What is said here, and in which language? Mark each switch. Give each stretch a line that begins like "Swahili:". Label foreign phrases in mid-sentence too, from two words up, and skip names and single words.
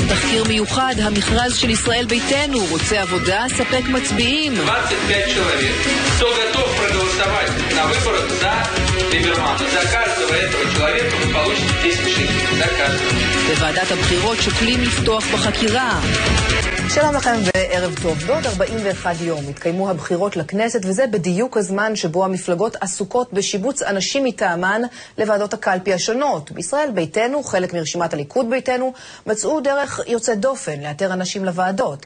Hebrew: תחקיר מיוחד, המכרז של ישראל ביתנו, רוצה עבודה, ספק מצביעים.
Russian: 25 человек, кто готов проголосовать на выборах за Либермана. За каждого этого человека вы получите 10 шекелей. За каждого.
Hebrew: בוועדת הבחירות שוקלים לפתוח בחקירה. שלום לכם וערב טוב. בעוד 41 יום התקיימו הבחירות לכנסת, וזה בדיוק הזמן שבו המפלגות עסוקות בשיבוץ אנשים מטעמן לוועדות הקלפי השונות. בישראל ביתנו, חלק מרשימת הליכוד ביתנו, מצאו דרך יוצאת דופן לאתר אנשים לוועדות.